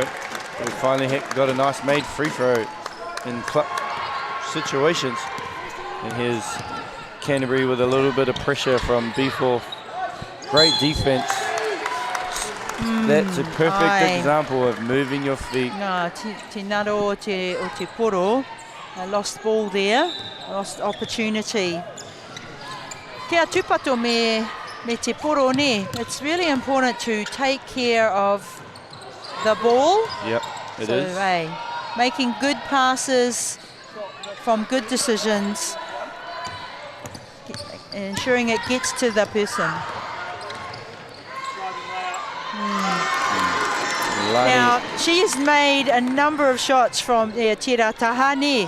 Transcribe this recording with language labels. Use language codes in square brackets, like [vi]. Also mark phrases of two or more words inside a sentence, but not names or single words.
[en] We finally got a nice made free throw in situations. And here's Canterbury with a little bit of pressure from B4. Great defense. That's a perfect example of moving your feet. [mi] Te naro o te poro. [en] Lost ball there, lost opportunity. [mi] Kia tupato me te poro ne. [en] It's really important to take care of the ball. Yep, it is. Making good passes from good decisions, ensuring it gets to the person. Now, she has made a number of shots from Tira Tahani.